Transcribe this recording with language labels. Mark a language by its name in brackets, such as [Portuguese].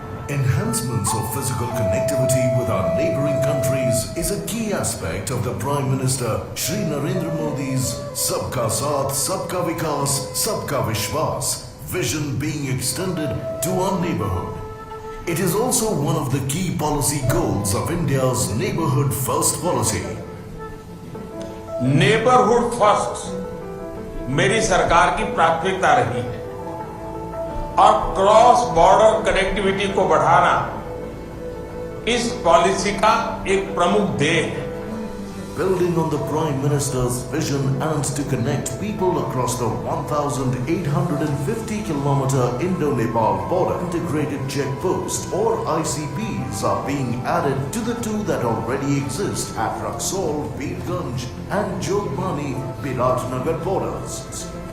[English] Enhancements of physical connectivity with with our neighboring countries is a key aspect of the Prime Minister Shri Narendra Modi's Sabka Saath, Sabka Vikas, Sabka Vishwas vision being extended to our neighborhood. It is also one of the key policy goals of India's Neighborhood First policy. [Hindi] Neighbourhood first मेरी सरकार की प्राथमिकता रही है और cross border connectivity को बढ़ाना इस पॉलिसी का एक प्रमुख ध्येय है. [English] Building on the Prime Minister's vision and to connect people across the 1,850-kilometer Indo-Nepal border, integrated checkposts or ICPs are being added to the two that already exist at Raxaul, Birganj and Jogmani, Biratnagar borders.